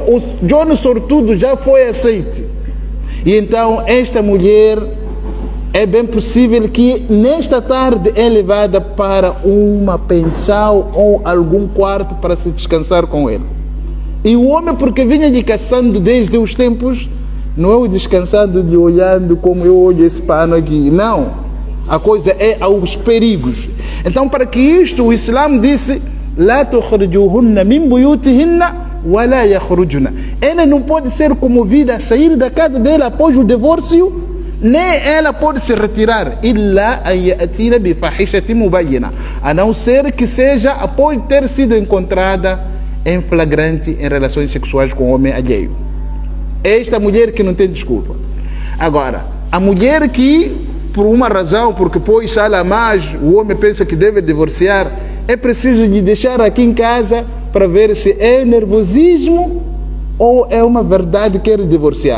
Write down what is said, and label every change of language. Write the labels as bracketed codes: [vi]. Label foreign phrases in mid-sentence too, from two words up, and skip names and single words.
[pt] O Johnny Sortudo já foi aceito. E então esta mulher, é bem possível que nesta tarde é levada para uma pensão ou algum quarto para se descansar com ele. E o homem, porque vinha lhe caçando desde os tempos, não é o descansando lhe olhando como eu olho esse pano aqui. Não. A coisa é aos perigos. Então, para que isto, o Islã disse: [ar] لا تخرجوهن من بيوتهن ولا يخرجن. [pt] Ela não pode ser comovida a sair da casa dela após o divórcio, nem ela pode se retirar. [ar] إلا أن يأتين بفاحشة مبينة, [pt] a não ser que seja após ter sido encontrada em flagrante em relações sexuais com o homem alheio. Esta mulher que não tem desculpa. Agora, a mulher que, por uma razão, porque pôs sala a mais, o homem pensa que deve divorciar, é preciso de deixar aqui em casa para ver se é nervosismo ou é uma verdade que quer divorciar.